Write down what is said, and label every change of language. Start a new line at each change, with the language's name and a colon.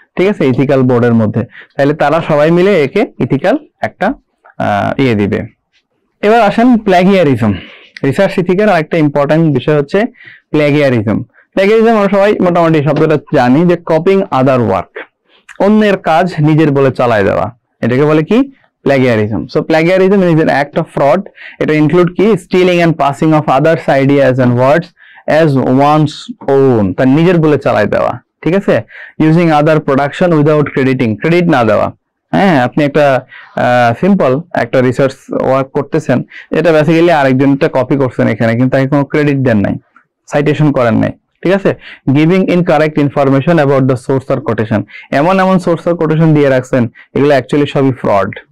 Bangla: ঠিক আছে, ইথিক্যাল বোর্ডের মধ্যে, তাহলে তারা সবাই মিলে একে ইথিক্যাল একটা দিবে। এবার আসেন প্লাগিয়ারিজম। রিসার্চ ইথিক্যাল আর একটা ইম্পর্টেন্ট বিষয় হচ্ছে প্লাগিয়ারিজম। প্লাগিয়ারিজম আমরা সবাই মোটামুটি শব্দটা জানি যে
English: copying other work,
Bangla: অন্যের কাজ নিজের বলে চালায় দেওয়া, এটাকে বলে কি plagiarism.
English: So plagiarism is an act of fraud. It include কি stealing and passing of others ideas and words as one's own,
Bangla: তার নিজের বলে চালায় দেওয়া। ঠিক আছে,
English: using other production without crediting,
Bangla: credit না দেওয়া। হ্যাঁ, আপনি একটা সিম্পল একটা রিসার্চ ওয়ার্ক করতেছেন, এটা বেসিক্যালি আরেকজনটা কপি করছেন এখানে, কিন্তু তাকে কোনো ক্রেডিট দেন নাই, সাইটেশন করেন নাই। ঠিক আছে,
English: giving incorrect information about the source or quotation,
Bangla: এমন সোর্স অর কোটেশন দিয়ে রাখছেন এগুলো অ্যাকচুয়ালি সবই ফ্রড।